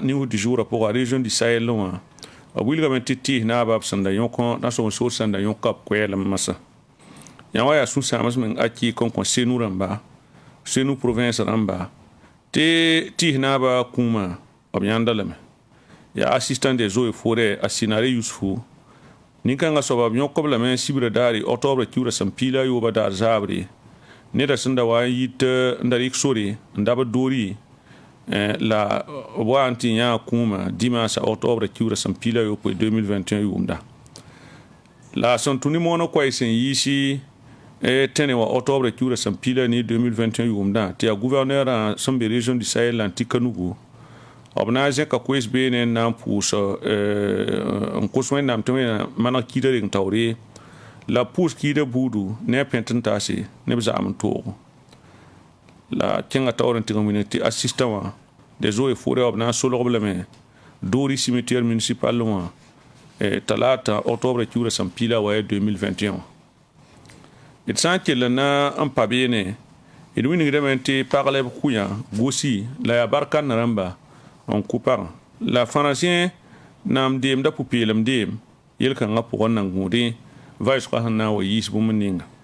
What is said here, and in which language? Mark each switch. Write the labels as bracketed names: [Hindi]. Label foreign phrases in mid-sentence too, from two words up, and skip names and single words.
[Mossi] nius [French] du jourã [Mossi] pʋga région du sahel wã b wilgame tɩ tɩɩs naaba b sẽn da yõk tãn-sob n sood sẽn da yõka b koɛɛlem masã yã wa yaa sũ-sãams meng aki kõn-kõ senu rãmba senu province rãmba tɩ tɩɩs naaba kũumã b yãnda lame yaa [French] assistant des eaux et forêt [Mossi] a Sinare Yusufu nin-kãngã soaba b yõk b lame sibra daare octobre kiurã sẽn piila yooba daar zaabre neda sẽn da wa n yit n da rɩk sore n dab doori la b wa n tɩ yãa kũumã dimansa octobre kiurã sẽn piila yopoe 2021 yʋʋmda la sẽn tũ ne moonã koɛɛ sẽn yiisi tẽne wa octobre kiurã sẽn piila ne 2021 yʋʋmdã tɩ yaa gouverneurã sẽn be région du sahel la n tɩ kanugu b na n zẽka koees beene n na n pʋʋs n kos wẽnnaam tɩ wẽna maneg kiidã reng taoore la pʋʋs kiidã buudu ne a pẽt n taase ne b zaam n toogo la kẽngã taoor n tɩg n wing tɩ assistant wã [French] des eaux et forêt [Mossi] wã b na n solg b lame doori [French] cimetière municipal [Mossi] wã talaata octobre kiurã sẽn piila wa 2021 wã d sã n kell n na n pa beene d wingdame tɩ pagl b kʋyã gosi la yaa barkãnã rãmba n kʋ pagã la fãrãsẽ naam deemda pʋ-peelem deem yel-kãngã pʋgẽ nan gũudẽ vaɩsgã sẽn na n wa yiis bũmb ninga